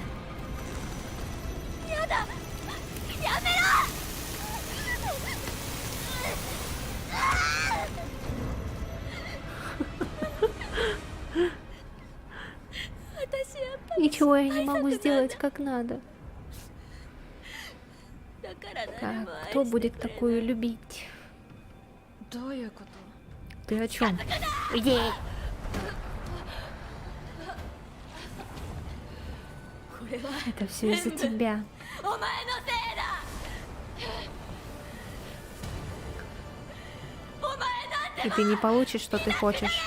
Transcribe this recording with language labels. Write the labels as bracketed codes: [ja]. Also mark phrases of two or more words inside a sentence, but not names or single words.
[ru] Ничего я не могу сделать как надо. Так, кто будет такую любить? [ja] どういうこと？ [ru] Ты о чем? Иди. Это все из-за тебя. И ты не получишь, что ты хочешь.